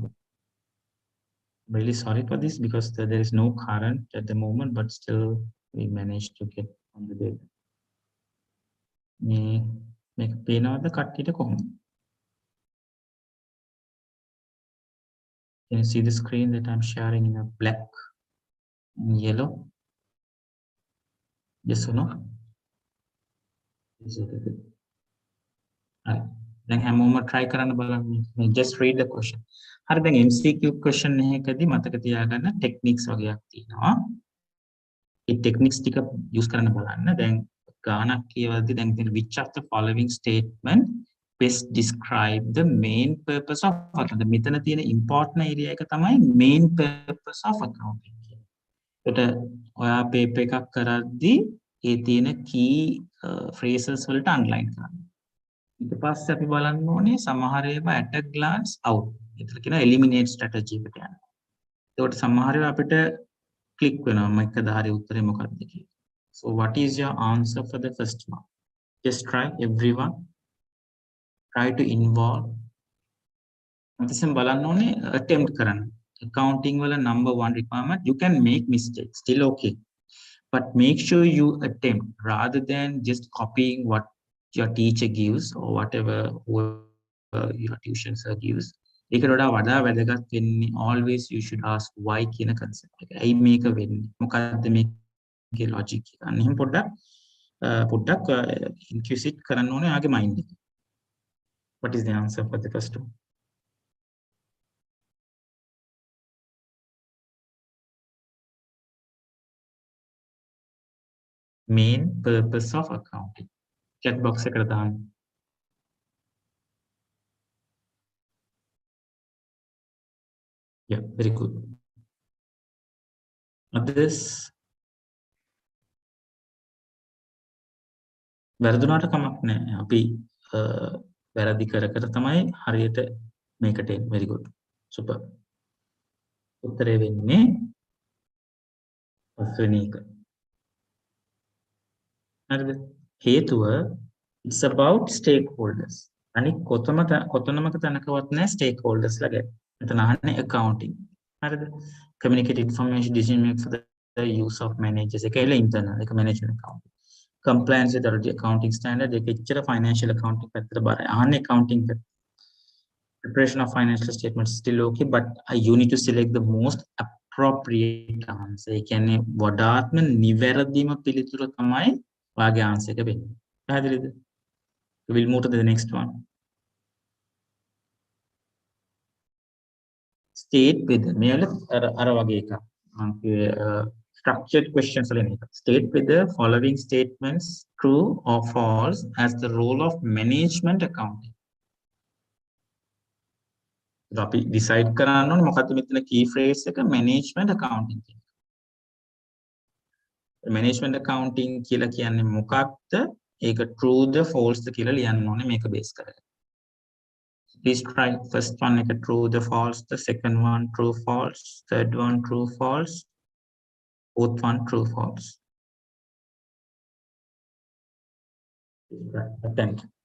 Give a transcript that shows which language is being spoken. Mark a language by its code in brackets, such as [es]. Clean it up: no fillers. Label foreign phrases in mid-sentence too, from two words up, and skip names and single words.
[en] Really sorry for this because there is no current at the moment, but still we managed to get on the data. [si] මේක පේනවද කට්ටියට කොහොමද? [en] Can you see the screen that I'm sharing in a black and yellow? Yes or no? Yes, okay, good. Right. [si] දැන් හැමෝම try කරන්න බලන්න. [en] Just read the question. [si] හරි දැන් [en] MCQ question [si] එකකදී මතක තියාගන්න techniques වගේක් තියෙනවා. ඒ techniques ටික use කරන්න බලන්න. දැන් ගානක් කියවද්දී දැන් තියෙන [en] which of the following statement best describe the main purpose of accounting. [si] මෙතන තියෙන [en] important area [si] එක තමයි [en] main purpose of accounting කියන්නේ. [si] ඒකට ඔයා paper එකක් කරද්දී ඒ තියෙන [en] key phrases [si] වලට underline කරන්න. ඊට පස්සේ අපි බලන්න ඕනේ සමහර ඒවා [en] at a glance out. [si] ඒතර කියන [en] eliminate strategy [si] එකට යනවා. ඒකට සමහර ඒවා අපිට click වෙනවා මොකද හරි උත්තරේ මොකක්ද කියලා. [en] So what is your answer for the first one? Just try everyone. Try to involve. [si] අතිසම් බලන්න ඕනේ attempt කරන්න. [en] Accounting වල number one requirement, you can make mistakes, still okay. But make sure you attempt rather than just copying what your teacher gives or whatever your tuition sir gives. [si] ඒකට වඩා වැදගත් වෙන්නේ [en] always you should ask why [si] කියන concept එක. ඇයි මේක වෙන්නේ? මොකක්ද මේකේ logic එක? අන්න එහෙනම් පොඩ්ඩක් inquisitive කරන්න ඕනේ ආගේ mind එක. [en] What is the answer for the first one? Main purpose of accounting. Chat box [si] එකට දාන්න. [en] Yeah, very good. Others? [si] වැරදුනාට කමක් නැහැ. අපි වැරදි කර තමයි හරියට මේකට එන්නේ. [en] Very good. Super. [si] උත්තරේ වෙන්නේ පස්වෙනි එක. හරිද? හේතුව [en] it's about stakeholders. [si] අනික කොතනමක තැනකවත් නැහැ stakeholders ලා ගැන. මෙතන අහන්නේ accounting. හරිද? [en] Communicate information decision make for the use of managers. [si] ඒක එල internal ඒක [en] management accounting. Compliance with the accounting standard. [si] ඒක එච්චර [en] financial accounting [si] පැත්තට බරයි. අහන්නේ accounting පැත්ත. [en] Preparation of financial statements still okay, but you need to select the most appropriate answer. [si] ඒ කියන්නේ වඩාත්ම නිවැරදිම පිළිතුර තමයි ඔයාගේ answer එක වෙන්නේ. පැහැදිලිද? [en] We'll move to the next one. State with [si] මේවල අර වගේ එකක්. මම [en] structured questions [si] වල නේ. [en] State with the following statements true or false as the role of management accounting. [si] අපි decide කරන්න ඕනේ මොකක්ද මෙතන [en] key phrase [si] එක [en] management accounting [si] කියන. [en] Management accounting [si] කියලා කියන්නේ මොකක්ද? ඒක true ද false ද කියලා ලියන්න ඕනේ මේක base කරගෙන. [en] Please try first one එක true the false, the second one true false, third one true false, fourth one true false. Right, attempt.